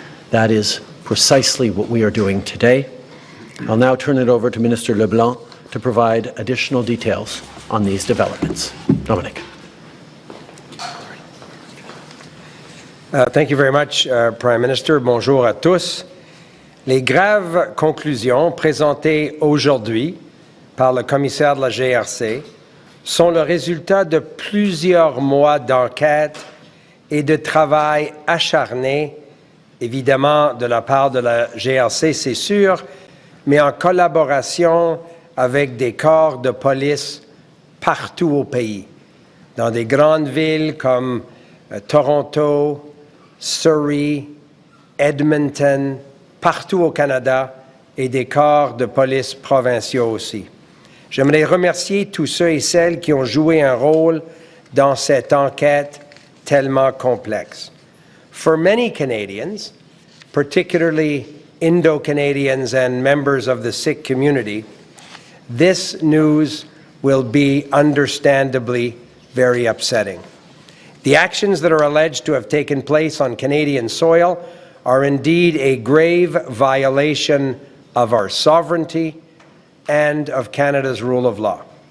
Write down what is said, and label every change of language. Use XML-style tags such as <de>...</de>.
<en>That is precisely what we are doing today. I'll now turn it over to Minister Leblanc to provide additional details on these developments. Dominic. Thank you very much, Prime Minister.</en> <fr>Bonjour à tous. Les graves conclusions présentées aujourd'hui par le commissaire de la GRC sont le résultat de plusieurs mois d'enquête et de travail acharné, évidemment de la part de la GRC, c'est sûr, mais en collaboration avec des corps de police partout au pays, dans des grandes villes comme Toronto, Surrey, Edmonton, partout au Canada et des corps de police provinciaux aussi. J'aimerais remercier tous ceux et celles qui ont joué un rôle dans cette enquête tellement complexe.</fr> <en>For many Canadians, particularly Indo-Canadians and members of the Sikh community, this news will be understandably very upsetting. The actions that are alleged to have taken place on Canadian soil are indeed a grave violation of our sovereignty and of Canada's rule of law.</en>